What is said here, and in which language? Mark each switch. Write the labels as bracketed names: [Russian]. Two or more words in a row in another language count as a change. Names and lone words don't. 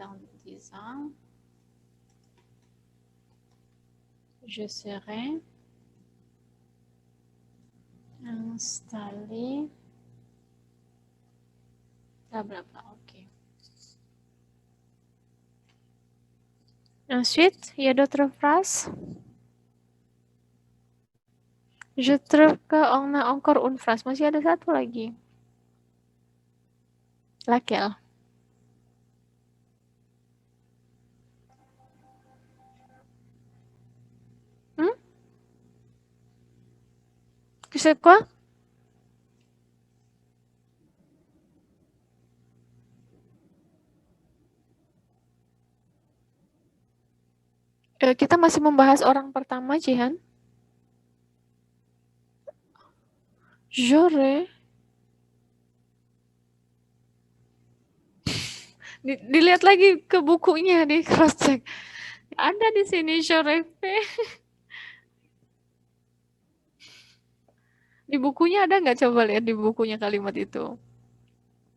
[French] Dans 10 ans, je serai installé. Blablabla. Ok. Ensuite, il y a d'autres phrases. Je trouve qu'on a encore une phrase. [Indonesian] Masih ada satu lagi. [French] Laquelle? C'est quoi? [Indonesian] Kita masih membahas orang pertama, Jihan. [French] J'aurais. [Indonesian] Dilihat lagi ke bukunya, di [English] cross check. [Indonesian] Ada di sini [French] j'aurais fait. [Indonesian] Di bukunya ada nggak? Coba lihat di bukunya kalimat itu.